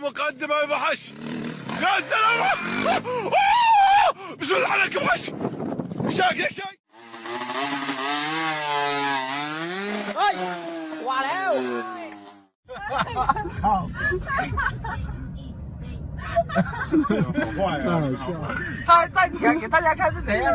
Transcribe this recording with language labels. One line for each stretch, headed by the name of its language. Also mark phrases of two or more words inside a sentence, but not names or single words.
Arabic: قدم ابو حش. يا سلام. بسم الله عليك ابو حش. شاق يا شاق.
Thai: เฮ้ยว่าแล้ว
Chinese: 太好笑了。他站起来给大家看是怎样。